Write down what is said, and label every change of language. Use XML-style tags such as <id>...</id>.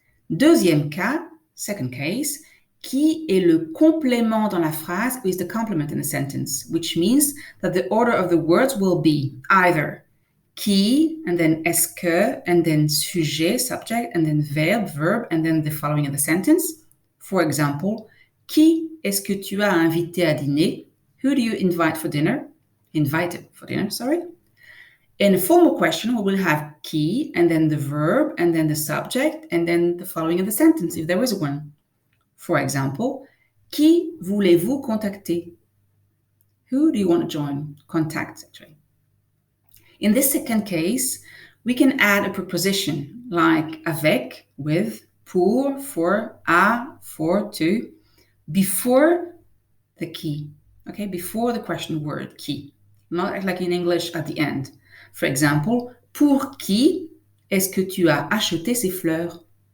<fr>Deuxième cas,</fr> <en>second case,</en> <fr>qui est le complément dans la phrase</fr> <en>is the complement in the sentence, which means that the order of the words will be either qui, and then est-ce que, and then sujet, subject, and then verb, and then the following of the sentence. For example,</en> <fr>qui est-ce que tu as invité à dîner?</fr> <en>Who do you invite for dinner? Invited for dinner, sorry. In a formal question, we will have qui, and then the verb, and then the subject, and then the following of the sentence, if there is one. For example,</en> <fr>qui voulez-vous contacter?</fr> <en>Who do you want to join? Contact, actually. In this second case, we can add a preposition like avec, with, pour, for, à, for, to, before the qui, okay, before the question word qui, not like in English at the end. For example,</en> <fr>pour qui est-ce que tu as acheté ces fleurs?</fr>